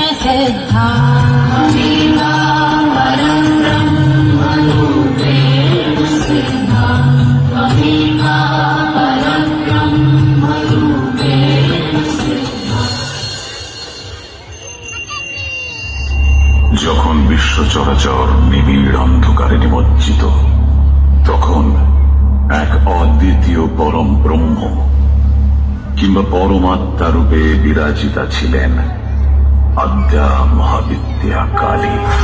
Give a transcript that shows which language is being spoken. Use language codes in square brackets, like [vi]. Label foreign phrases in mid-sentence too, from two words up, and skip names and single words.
[sa] सिद्धा परं ब्रह्मरूपेण सिद्धा त्वमेका परं ब्रह्मरूपेण सिद्धा। [bn] যখন বিশ্ব চরাচর নিবিড় অন্ধকারে নিমজ্জিত, তখন এক অদ্বিতীয় পরম ব্রহ্ম কিংবা পরমাত্মা রূপে বিরাজিতা ছিলেন আদ্যা মহাবিদ্যা কালী।